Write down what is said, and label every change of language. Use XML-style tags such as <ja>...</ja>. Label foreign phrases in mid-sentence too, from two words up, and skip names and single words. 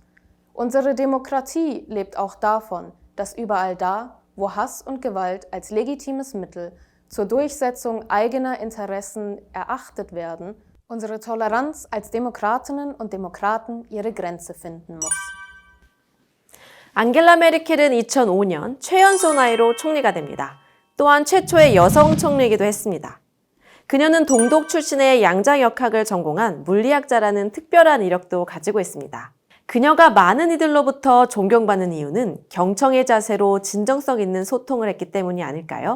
<de>Unsere Demokratie lebt auch davon, dass überall da, wo Hass und Gewalt als legitimes Mittel zur Durchsetzung eigener Interessen erachtet werden, unsere Toleranz als Demokratinnen und Demokraten ihre Grenze finden muss.</de> <ko>앙겔라 메르켈은 2005년 최연소 나이로 총리가 됩니다. 또한 최초의 여성 총리이기도 했습니다. 그녀는 동독 출신의 양자역학을 전공한 물리학자라는 특별한 이력도 가지고 있습니다. 그녀가 많은 이들로부터 존경받는 이유는 경청의 자세로 진정성 있는 소통을 했기 때문이 아닐까요?</ko>